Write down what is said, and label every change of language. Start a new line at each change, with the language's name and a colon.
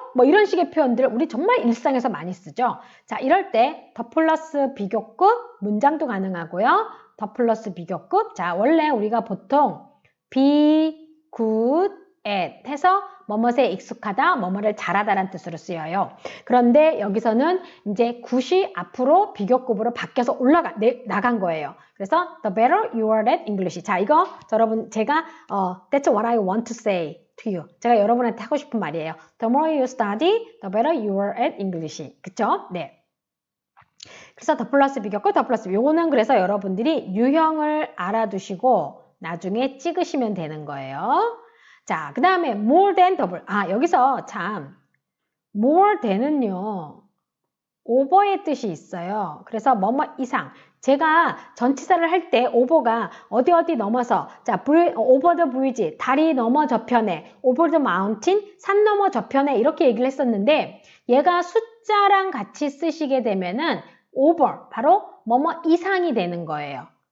Korean: 뭐 이런 식의 표현들을 우리 정말 일상에서 많이 쓰죠. 자, 이럴 때 더 플러스 비교급 문장도 가능하고요. 더 플러스 비교급. 자, 원래 우리가 보통 be good at 해서 뭐뭐에 익숙하다, 뭐뭐를 잘하다라는 뜻으로 쓰여요. 그런데 여기서는 이제 굿이 앞으로 비교급으로 바뀌어서 나간 거예요. 그래서
English: the better you are at English.
Korean: 자, 이거 여러분 제가
English: that's what I want to say to you.
Korean: 제가 여러분한테 하고 싶은 말이에요.
English: The more you study, the better you are at English.
Korean: 그쵸? 네. 그래서 더 플러스 비교급, 더 플러스 요거는 그래서 여러분들이 유형을 알아두시고 나중에 찍으시면 되는 거예요. 자, 그 다음에 more than double. 여기서 참 more than은요. over의 뜻이 있어요. 그래서 뭐뭐 이상. 제가 전치사를 할 때 over가 어디 넘어서 자,
English: over the bridge,
Korean: 다리 넘어 저편에,
English: over the mountain,
Korean: 산 넘어 저편에 이렇게 얘기를 했었는데 얘가 숫자랑 같이 쓰시게 되면은 over, 바로 뭐뭐 이상이 되는 거예요.